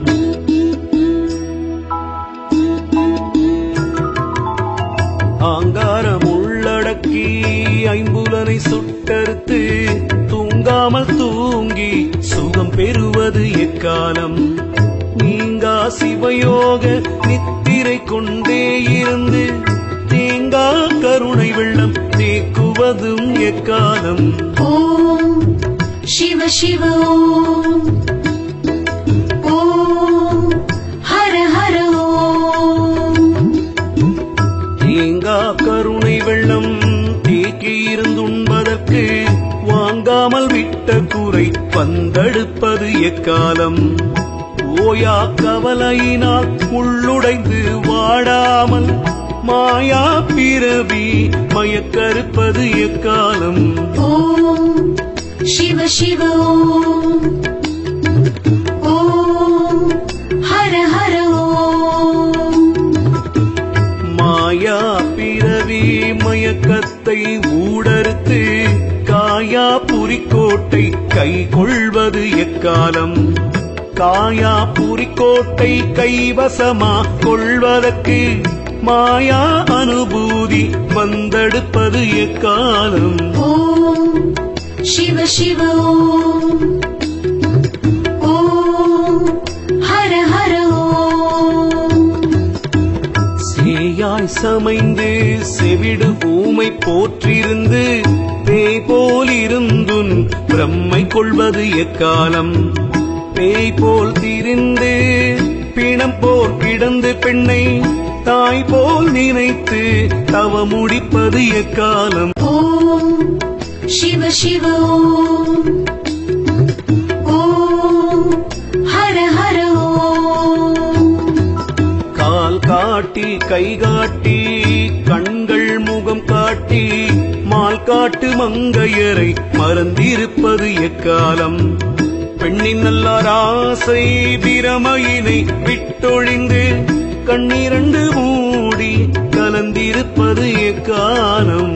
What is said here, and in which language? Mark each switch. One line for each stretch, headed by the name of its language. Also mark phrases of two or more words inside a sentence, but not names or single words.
Tamil: ஆங்காரம் உள்ளடக்கி ஐம்புலனை சுட்டறுத்து தூங்காமல் தூங்கி சுகம் பெறுவது எக்காலம். நீங்கா சிவயோக நித்திரை கொண்டே இருந்து தேங்கா கருணை வெள்ளம் தேக்குவதும் எக்காலம்.
Sanskrit: ஓம் शिव शिव ओम ओम हर हर ओम।
Tamil: தேங்கா கருணை வெள்ளம் தேக்கி இருந்துண்பதற்கு வாங்காமல் விட்ட குறை வந்தெடுப்பது எக்காலம். ஓயா கவலையினால் உள்ளுடைந்து வாடாமல் மாயா பிறவி மயக்கறுப்பது எக்காலம்.
Sanskrit: ஓம் शिव शिव ओम ओम हर हर ओम।
Tamil: மாயா பிறவி மயக்கத்தை ஊடறுத்து காயா புரிக்கோட்டை கை கொள்வது எக்காலம். காயா புரிக்கோட்டை கைவசமா கொள்வதற்கு மாயா அனுபூதி வந்தெடுப்பது எக்காலம்.
Sanskrit: ஓம் शिव शिव ओम ओम हर हर ओम।
Tamil: சேயாய் சமைந்து செவிடு ஊமை போற்றிருந்து பேய் போல் இருந்துன் பிரம்மை கொள்வது எக்காலம். பேய் போல் திரிந்து பிணம் போல் கிடந்து பெண்ணை தாய் போல் நினைத்து தவ முடிப்பது எக்காலம்.
Sanskrit: ஓம் शिव शिव ओम ओम हर हर ओम।
Tamil: கால் காட்டி கை காட்டி கண்கள் முகம் காட்டி மால் காட்டு மங்கையரை மறந்திருப்பது எக்காலம். பெண்ணின் நல்லார் ஆசை பிரமையினை விட்டொழிந்து கண்ணிரண்டு மூடி கலந்திருப்பது எக்காலம்.